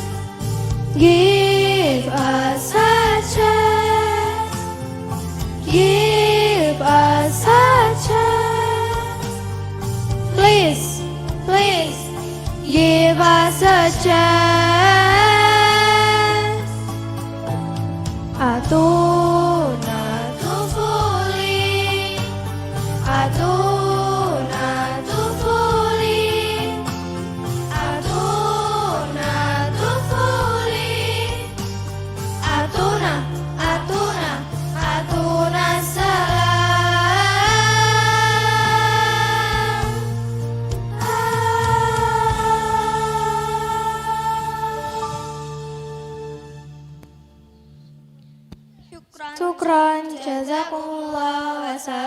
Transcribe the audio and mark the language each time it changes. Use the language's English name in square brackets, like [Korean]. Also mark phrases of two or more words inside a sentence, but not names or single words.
[English] Give us a chance. Give us a chance. Please, please, give us a chance. [Arabic] أعطونا الطفولة أعطونا الطفولة أعطونا الطفولة أعطونا أعطونا أعطونا السلام. شكرا جزاكم الله.